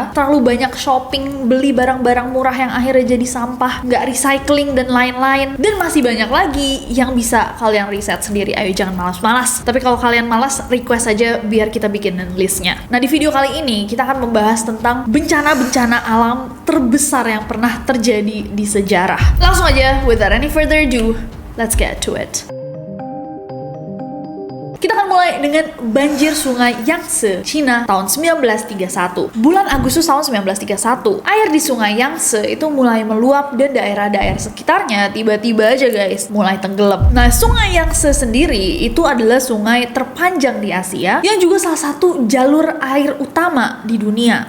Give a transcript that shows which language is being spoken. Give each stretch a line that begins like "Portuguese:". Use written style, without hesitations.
Indonesian: Terlalu banyak shopping, beli barang-barang murah yang akhirnya jadi sampah, nggak recycling dan lain-lain. Dan masih banyak lagi yang bisa kalian riset sendiri. Ayo jangan malas-malas. Tapi kalau kalian malas, request aja biar kita bikinin listnya. Nah, di video kali ini kita akan membahas tentang bencana-bencana alam terbesar yang pernah terjadi di sejarah. Langsung aja,
English: without any further ado, let's get to it.
Indonesian: Kita akan mulai dengan banjir sungai Yangtze, Cina tahun 1931. Bulan Agustus tahun 1931, air di sungai Yangtze itu mulai meluap dan daerah-daerah sekitarnya tiba-tiba aja, guys, mulai tenggelam. Nah, sungai Yangtze sendiri itu adalah sungai terpanjang di Asia yang juga salah satu jalur air utama di dunia.